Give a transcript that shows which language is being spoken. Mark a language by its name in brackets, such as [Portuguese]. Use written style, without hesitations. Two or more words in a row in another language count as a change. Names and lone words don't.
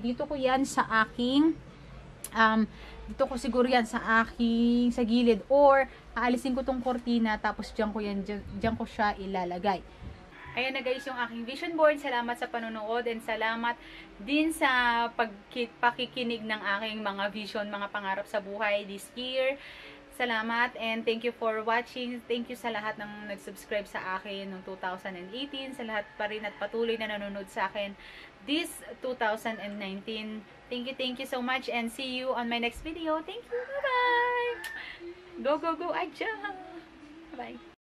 [Filipino] Dito ko yan sa aking, dito ko siguro yan sa aking, sa gilid. Or, aalisin ko tong kortina, tapos dyan ko siya ilalagay. Ayan na guys yung aking vision board. Salamat sa panonood and salamat din sa pakikinig ng aking mga vision, mga pangarap sa buhay [English] this year. Salamat and thank you for watching. Thank you [Filipino] sa lahat ng nag-subscribe sa akin noong 2018. Sa lahat pa rin at patuloy na nanonood sa akin this 2019. [English] Thank you so much and see you on my next video. Thank you. Bye-bye! Go, go, go, Aja! Bye!